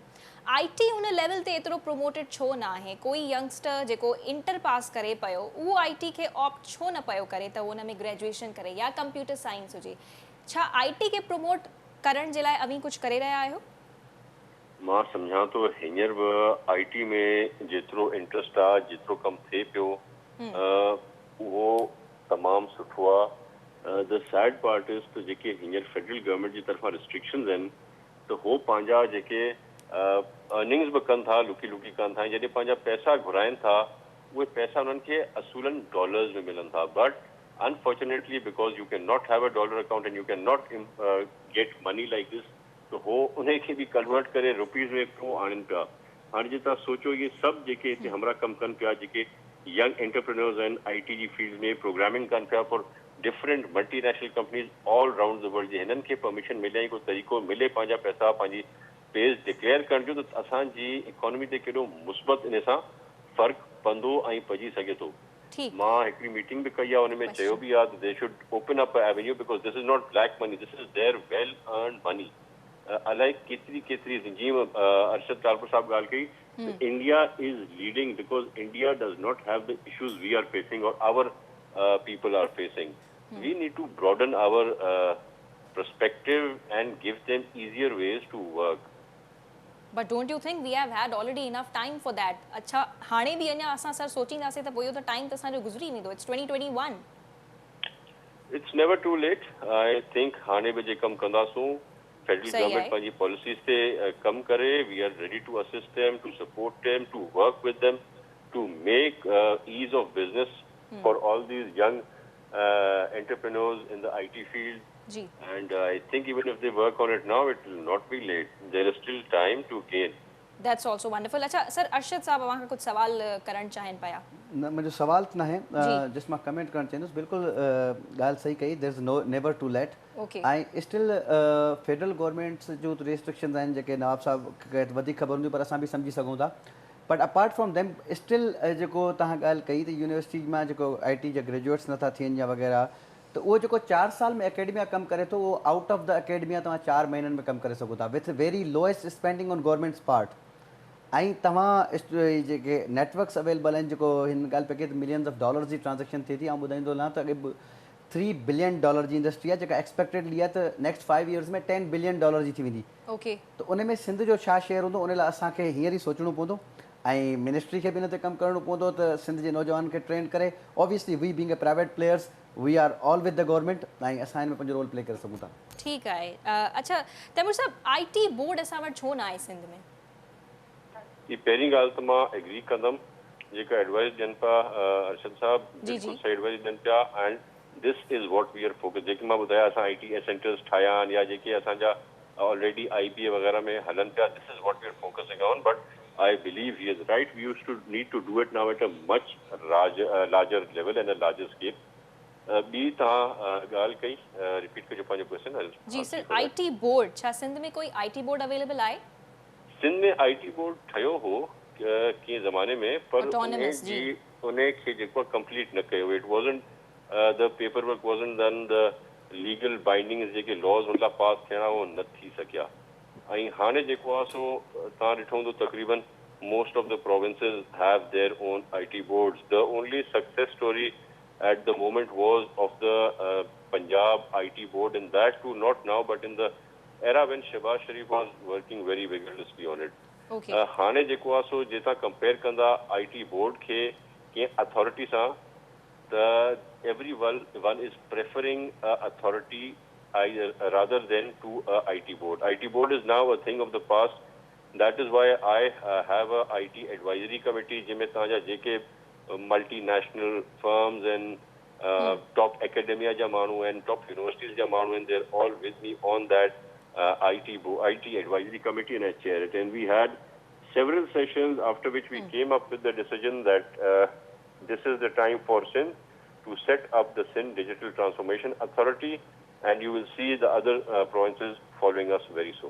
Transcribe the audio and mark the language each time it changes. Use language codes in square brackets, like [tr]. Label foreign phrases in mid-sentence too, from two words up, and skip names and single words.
[sd] IT उन लेवल ते एतिरो प्रोमोटेड छो न आहे? कोई यंगस्टर जेको [en] inter pass [sd] करे पियो उहो IT खे ऑप्ट छो न पियो करे त उन में ग्रेजुएशन करे या [en] computer science [sd] हुजे? छा IT खे प्रोमोट करण जे लाइ अभी कुझु करे रहिया आहियो? मां सम्झां थो हींअर बि IT में जेतिरो इंट्रस्ट आहे, जेतिरो कमु थिए पियो, उहो तमामु सुठो आहे. [en] the sad part is [sd] त जेके हींअर [en] federal government [sd] जी तरफ़ां रिस्ट्रिक्शंस आहिनि, त हो पंहिंजा जेके अर्निंग्स बि कनि था, लुकी लुकी कनि था. जॾहिं पंहिंजा पैसा घुराइनि था, उहे पैसा उन्हनि खे असूलन डॉलर्स में मिलनि था. [en] But unfortunately because you can not have a dollar account and you can not get money like this, [sd] तो हो उन्हें खे भी कन्वर्ट करे रुपीज़ में पियो आणनि पिया. हाणे जे तव्हां सोचो, ये सभु जेके हिते हमरा कमु कनि पिया, जेके [en] young entrepreneurs [sd] आहिनि IT जी फील्ड में प्रोग्रामिंग कनि पिया [en] for different multinational companies all round the world, [sd] जे हिननि खे परमिशन मिले, को तरीक़ो मिले पंहिंजा पैसा, पंहिंजी पेज डिक्लेयर करण जो, त असांजी इकोनॉमी ते केॾो मुस्बत इन सां फ़र्क़ु पवंदो ऐं पइजी सघे थो. मां हिकिड़ी मीटिंग बि कई आहे, हुन में चयो बि आहे त [en] they should open up a avenue because this is not black money, this is their well earn money. [sd] अलाए केतिरी जीअं अरशद तालपुर साहब ॻाल्हि कई, [en] India is leading because India does not have the issues we are facing or our people are facing. We need to broaden our perspective and give them easier ways to work. But don't you think we have had already enough time for that? [sd] अच्छा हाणे भी अञा असां सर सोचींदासीं त पोइ इहो त टाइम त असांजो गुज़री वेंदो. [en] It's 2021. It's never too late. I think [sd] हाणे भी जे कम कंदासूं, [en] federal [sd] सही [en] government [sd] आहे. पंहिंजी policies ते कम करे, [en] we are ready to assist them, to support them, to work with them, to make ease of business for all these young entrepreneurs in the IT field. [sd] जी. [en] And I think even if they work on it now, it will not be late. There is still time to gain. That's also wonderful. [sd] अच्छा सर अरशद साहब अवां खां कुछ सवाल करण चाहिनि पिया. न मुंहिंजो सवाल त न आहे, जी. जस्ट मां कमेंट करणु चाहींदुसि. बिल्कुलु ॻाल्हि सही कई. [en] There is no never too late. Okay. [sd] ऐं स्टिल [en] federal governments [sd] जो रेस्ट्रिक्शंस आहिनि जेके नवाब साहब खे वधीक ख़बर हूंदियूं, पर असां बि सम्झी सघूं था. [en] But apart from them still [sd] जेको तव्हां ॻाल्हि कई त यूनिवर्सिटी मां जेको IT जा ग्रेजुएट्स नथा थियनि या वग़ैरह, त उहो जेको 4 साल में अकेडमिया कमु करे थो, उहो [en] out of the academia [sd] तव्हां 4 महीननि में कमु करे सघो था [en] with very lowest spending on governments part. [sd] ऐं तव्हां जेके [en] networks available [sd] आहिनि, जेको हिन ॻाल्हि पे कई त [en] millions of dollars [sd] जी ट्रांजेक्शन थिए थी. ऐं ॿुधाईंदो हलां त अॻे $3 बिलियन जी इंडस्ट्री आहे जेका एक्सपेक्टेडली आहे त [en] next 5 years [sd] में $10 बिलियन जी थी वेंदी. [en] Okay. [sd] त उन में सिंध जो छा शेयर हूंदो, उन लाइ असांखे हींअर ई सोचणो पवंदो ऐं मिनिस्ट्री खे बि इन ते कमु करणो पवंदो त सिंध जे नौजवान खे ट्रेन करे. [en] Obviously we being a private players, we are all with the government [sd] ऐं असां हिन में पंहिंजो [en] role play [sd] करे सघूं था. ठीकु आहे. अच्छा तैमूर साहब [en] IT board [sd] असां वटि छो न आहे सिंध में? ये पहिरीं ॻाल्हि त मां एग्री कंदमि, जेका एडवाइस ॾियनि पिया अरशद साहब, बिल्कुलु सही एडवाइस ॾियनि पिया. [en] And this is what we are focus. [sd] जेके मां ॿुधाया असां ITS सेंटर्स ठाहिया आहिनि या जेके असांजा ऑलरेडी IBA वग़ैरह में हलनि पिया, [en] This is what we are focusing on. बट I believe he is right. We used to need to do it now at a much larger level and a larger scale. [sd] ॿी तव्हां ॻाल्हि कई, रिपीट कजो पंहिंजो क्वेश्चन. जी सर, [en] IT board, [sd] छा सिंध में कोई [en] IT board available [sd] आहे? सिंध में [en] IT board [sd] ठहियो हो कंहिं ज़माने में, पर Autonomous, जी. उन खे जेको कंप्लीट न कयो. [en] It wasn't the paper work wasn't done, the legal bindings [sd] जेके लॉज उन लाइ पास थियणा उहो न थी सघिया. ऐं हाणे जेको आहे सो तव्हां ॾिठो हूंदो तक़रीबन [en] most of the provinces have their own IT boards. The only success story at the moment was of the Punjab IT board, and that too not now but in the era when Shehbaz Sharif was working very vigorously on it. Okay. [sd] हाणे जेको आहे सो जे तव्हां कंपेयर कंदा [en] IT board [sd] खे कंहिं अथॉरिटी सां, त [en] everyone is preferring authority rather than to IT board. IT board is now a thing of the past. That is why I have a IT advisory committee [sd] जिनमें तव्हांजा जेके [en] multinational firms and top academia [sd] जा माण्हू आहिनि, [en] top universities [sd] जा माण्हू आहिनि, [en] they're all with me on that IT advisory committee, and I chair it. And we had several sessions after which we came up with the decision that this is the time for Sindh to set up the Sindh Digital Transformation Authority, and you will see the other provinces following us very soon.